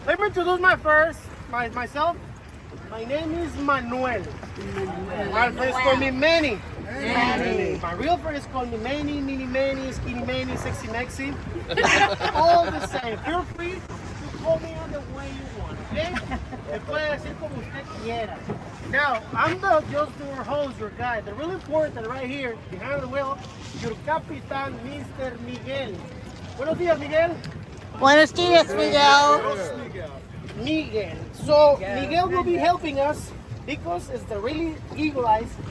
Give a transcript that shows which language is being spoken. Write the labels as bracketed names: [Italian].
[English] Let me introduce myself. My name is Manuel. My friends call me Manny. My real friends call me Manny, Mini Manny, Skinny Manny, Sexy Maxi. All the same. Feel free to call me on the way you want, okay? [Spanish] Me puede decir como usted quiera. [English] Now, I'm just your host, your guide. The really important right here, behind the wheel, your Capitan, Mr. [Spanish] Miguel. Buenos días, Miguel. Buenos dias, Miguel. Miguel. [English] So Miguel will be helping us because it's the really eagle eyes.